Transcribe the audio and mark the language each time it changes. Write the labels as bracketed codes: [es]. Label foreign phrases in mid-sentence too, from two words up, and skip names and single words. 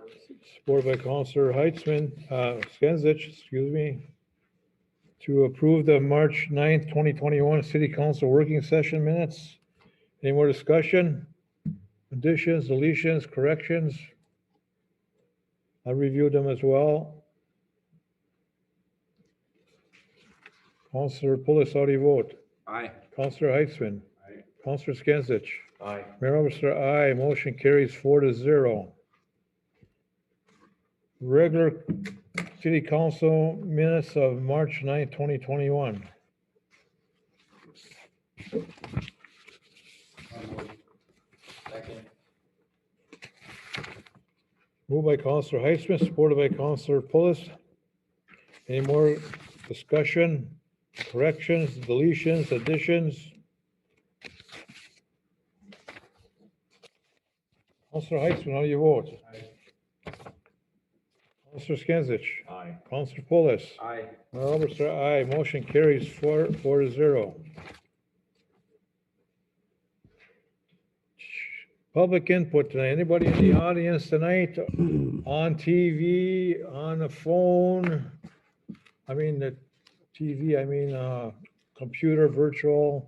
[en] Supported by Councilor Skenzich, excuse me, to approve the March 9th, 2021 City Council Working Session minutes. Any more discussion? Additions, deletions, corrections? I reviewed them as well. Councilor Pulis, how do you vote? Aye. Councilor Heitzman? Aye. Councilor Skenzich? Aye. Mayor Overster, aye. Motion carries 4-0. Regular City Council minutes of March 9th, 2021. Second. Moved by Councilor Heitzman, supported by Councilor Pulis. Any more discussion, corrections, deletions, additions? Councilor Heitzman, how do you vote? Aye. Councilor Skenzich? Aye. Councilor Pulis? Aye. Mayor Overster, aye. Motion carries 4-0. Public input tonight. Anybody in the audience tonight on TV, on the phone? I mean, the TV, computer, virtual.